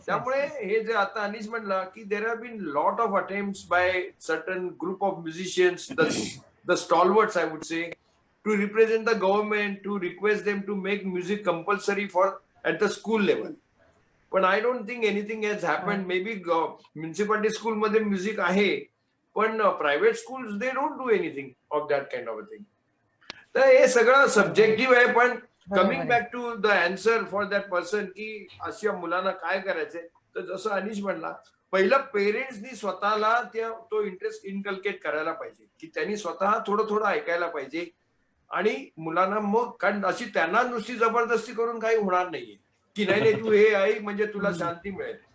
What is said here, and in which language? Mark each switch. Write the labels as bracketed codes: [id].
[mr] त्यामुळे हे जे आता अनिश म्हणला की [en] There have been lot of attempts by certain group of musicians, the stalwarts I would say, to represent the government, to request them to make music compulsory for at the school level. But I don't think anything has happened. Maybe municipality school मध्ये music [mr] आहे, पण [en] private schools they don't do anything of that kind of a thing. [mr] तर हे सगळं subjective आहे. पण [en] coming back to the answer for that person [mr] की अशा मुलांना काय करायचंय, तर जसं अनिश म्हणला, पहिलं पेरेंट्सनी स्वतःला तो इंटरेस्ट इनकल्केट करायला पाहिजे की त्यांनी स्वतः थोडं थोडं ऐकायला पाहिजे, आणि मुलांना मग, कारण अशी त्यांना नुसती जबरदस्ती करून काही होणार नाहीये की नाही तू हे ऐक म्हणजे तुला शांती मिळेल.